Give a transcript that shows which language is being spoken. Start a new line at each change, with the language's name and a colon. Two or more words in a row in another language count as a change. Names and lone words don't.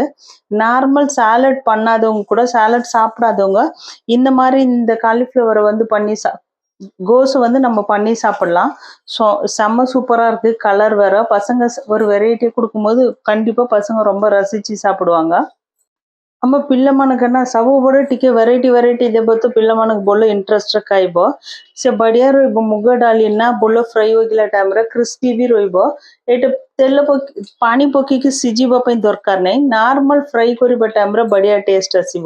Tamil: நார்மல் சாலட் பண்ணாதவங்க கூட சாலட் சாப்பிடாதவங்க இந்த மாதிரி இந்த காலிஃப்ளவரை வந்து பண்ணி கோஸ் வந்து நம்ம பண்ணி சாப்பிடலாம்। ஸோ செம்ம சூப்பரா இருக்கு கலர் வேற பசங்க ஒரு வெரைட்டி கொடுக்கும்போது கண்டிப்பா பசங்க ரொம்ப ரசிச்சு சாப்பிடுவாங்க।
Odia: ଆମ ପିଲାମାନଙ୍କର ସବୁବେଳେ ଟିକେ ଭେରାଇଟି ଦେବ ତ ପିଲାମାନଙ୍କୁ ଭଲ ଇଣ୍ଟରେଷ୍ଟ ଖାଇବ। ସେ ବଢିଆ ରହିବ ମୁଗ ଡାଲି ନା ଭଲ ଫ୍ରାଇ ହୋଇଗଲା ଟାଇମରେ କ୍ରିସ୍ପି ବି ରହିବ। ଏଇଟା ତେଲ ପାଣି ପକେଇକି ସିଝିବା ପାଇଁ ଦରକାର ନାହିଁ ନର୍ମାଲ ଫ୍ରାଇ କରିବା ଟାଇମରେ ବଢିଆ ଟେଷ୍ଟ ଆସିବ।